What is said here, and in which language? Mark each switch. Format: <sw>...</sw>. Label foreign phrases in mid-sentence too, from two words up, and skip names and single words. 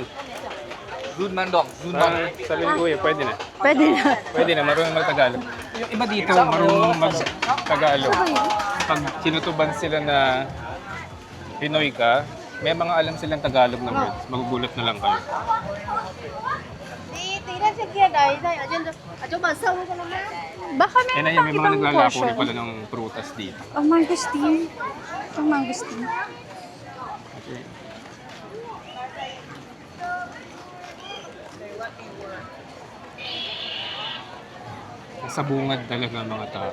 <tl>Run man dong. Sabi ko pwede na. pwede na. Pwede na, marunong mag-Tagalog. Yung iba dito, marunong mag-Tagalog. Pag sinutuban sila na Pinoy ka, may mga alam silang Tagalog na words. Magugulat na lang kayo.</tl> <vi>Tí ra trên kia đấy, đây ở trên chỗ bờ sông cho nó mát.</vi> <tl>Baka Kaya na meron yan, pang may mga ibang naglalako portion. rin pala ng prutas dito. Oh, mangosteen. Ito mangosteen. Okay. Nasa bungad talaga ang mga tao.</tl>